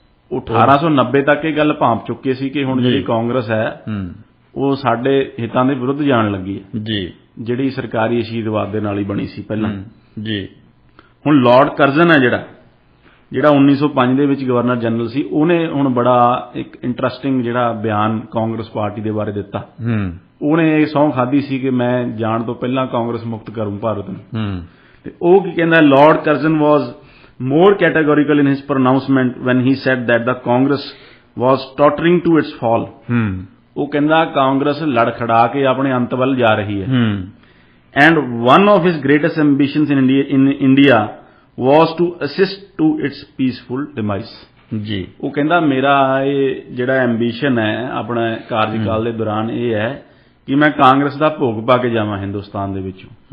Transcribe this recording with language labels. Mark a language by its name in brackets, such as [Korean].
[Punjabi] ਉਹ 1890 ਤੱਕ ਇਹ ਗੱਲ ਭਾਂਪ ਚੁੱਕੇ ਸੀ ਕਿ ਹੁਣ ਜਿਹੜੀ ਕਾਂਗਰਸ ਹੈ ਉਹ ਸਾਡੇ ਹਿੱਤਾਂ ਦੇ ਵਿਰੁੱਧ ਜਾਣ ਲੱਗੀ ਹੈ ਜੀ, ਜਿਹੜੀ ਸਰਕਾਰੀ ਆਸ਼ੀਰਵਾਦ ਦੇ ਨਾਲ ਹੀ ਬਣੀ ਸੀ ਪਹਿਲਾਂ ਜੀ। ਹੁਣ ਲਾਰਡ ਕਰਜ਼ਨ ਹੈ ਜਿਹੜਾ 1905 ਦੇ ਵਿੱਚ ਗਵਰਨਰ ਜਨਰਲ ਸੀ, ਉਹਨੇ ਹੁਣ ਬੜਾ ਇੱਕ ਇੰਟਰਸਟਿੰਗ ਜਿਹੜਾ ਬਿਆਨ ਕਾਂਗਰਸ ਪਾਰਟੀ ਦੇ ਬਾਰੇ ਦਿੱਤਾ। ਉਹਨੇ ਇਹ ਸਹੁੰ ਖਾਧੀ ਸੀ ਕਿ ਮੈਂ ਜਾਣ ਤੋਂ ਪਹਿਲਾਂ ਕਾਂਗਰਸ ਮੁਕਤ ਕਰੂੰ ਭਾਰਤ ਨੂੰ। ਤੇ ਉਹ ਕੀ ਕਹਿੰਦਾ, [English] Lord Curzon was more categorical in his pronouncement when he said that the Congress was tottering to its fall. [Punjabi] ਉਹ ਕਹਿੰਦਾ ਕਾਂਗਰਸ ਲੜਖੜਾ ਕੇ ਆਪਣੇ ਅੰਤ ਵੱਲ ਜਾ ਰਹੀ ਹੈ। [English] And one of his greatest ambitions in India was to assist to its peaceful demise. [Punjabi] ਜੀ, ਉਹ ਕਹਿੰਦਾ ਮੇਰਾ ਇਹ ਜਿਹੜਾ ਐਂਬੀਸ਼ਨ ਹੈ ਆਪਣਾ ਕਾਰਜਕਾਲ ਦੇ ਦੌਰਾਨ ਇਹ ਹੈ ਕਿ ਮੈਂ ਕਾਂਗਰਸ ਦਾ ਭੋਗ ਪਾ ਕੇ ਜਾਵਾਂ ਹਿੰਦੁਸਤਾਨ ਦੇ ਵਿੱਚੋਂ।